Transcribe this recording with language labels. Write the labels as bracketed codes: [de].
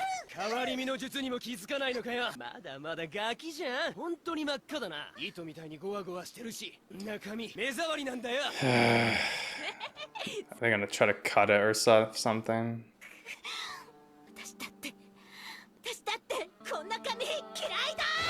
[ja] 変わり身の術にも気づかないのかよ。まだまだガキじゃん。本当に真っ赤だな。糸みたいにゴワゴワしてるし、中身目障りなんだよ。 [en] They're gonna try to cut it or something. [ja] 私だってこんな髪嫌いだ。